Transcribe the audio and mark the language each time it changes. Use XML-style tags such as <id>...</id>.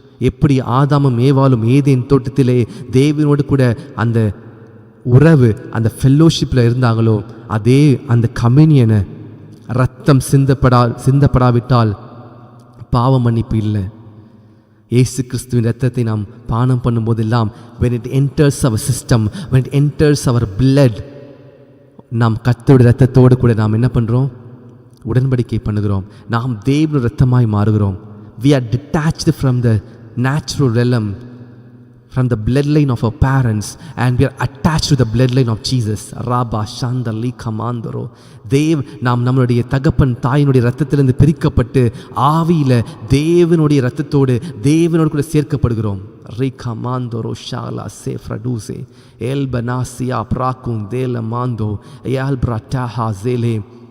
<ta>எப்படி ஆதாமும் ஏவாளும் ஏதேன் தோட்டத்திலே தேவனோடு கூட அந்த உறவு, அந்த ஃபெல்லோஷிப்பில் இருந்தாங்களோ, அதே அந்த கம்யூனியனை ரத்தம் சிந்தப்படாவிட்டால் பாவ மன்னிப்பு இல்லை. இயேசு கிறிஸ்துவின் ரத்தத்தை நாம் பானம் பண்ணும்போதெல்லாம்</ta> <en>when it enters our system, when it enters our blood,</en> <ta>நாம் கர்த்தருடைய ரத்தத்தோடு கூட நாம் என்ன பண்ணுறோம்? உடன்படிக்கை பண்ணுகிறோம். நாம் தேவனுடைய ரத்தமாய் மாறுகிறோம்.</ta> <en>we are detached from the natural realm, from the bloodline of our parents, and we are attached to the bloodline of Jesus. Rabba Shandali Kamandoro.</en> <ta>நாம் நம்மளுடைய தகப்பன் தாயினுடைய ரத்தத்திலிருந்து பிரிக்கப்பட்டு ஆவியில் தேவனுடைய ரத்தத்தோடு தேவனோடு கூட சேர்க்கப்படுகிறோம். Rikamandoro Shala Sefraduse Elbanasia Prakun Dela Mando Elbrataha Zele.</ta>